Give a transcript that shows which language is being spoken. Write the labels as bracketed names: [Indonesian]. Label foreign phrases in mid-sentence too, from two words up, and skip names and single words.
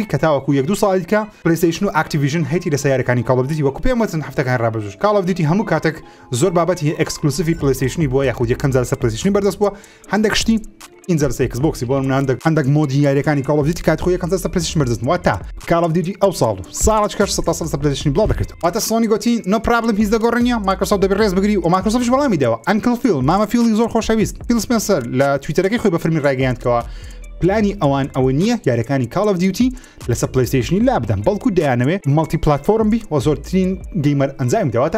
[Central Kurdish] کە تاوەکو 1-2 ساڵی دیکە پلەیستیشن و Activision هەیتی لەسەر یاریەکانی Call of Duty وەکو پێم وتن هەفتەکان ڕابردوش Call of Duty هەموو کاتێک زۆر بابەتی ئەکسکلوسیڤی پلەیستیشنی بووە یاخود یەکەم جار لەسەر پلەیستیشنی بەردەست بووە هەندێک شتی اینجا لەسەر Xbox بۆ هەندێک مۆدی یاریەکانی Call of Duty کات خۆی یەکەم جار لەسەر پلەیستیشن بەردەست بووە تا Call of Duty ئەو ساڵ کەش 100 سال لەسەر پلەیستیشن بڵاو دەکرد واتە سۆنی گوتی [English] no problem [Central Kurdish] هیچ دەگۆڕێنیە مایکرۆسۆفت دەبێت ڕێز بگری و مایکرۆسۆفتش وەڵامی داوە ئەنکل فیل مامە فیلی زۆر خۆشەویست فیل سپێنسەر لە تویتەرەکەی خۆی بە فەرمی ڕایگەیاندکەوە پلانی ئەوان ئەوە نییە یاریەکانی Call of Duty لەسەر پلەیستیشنی لا بدەن بەڵکو دەیانەوێت [English] multi platform [Central Kurdish] بی و زۆرترین گەیمەر ئەنجام دەواتە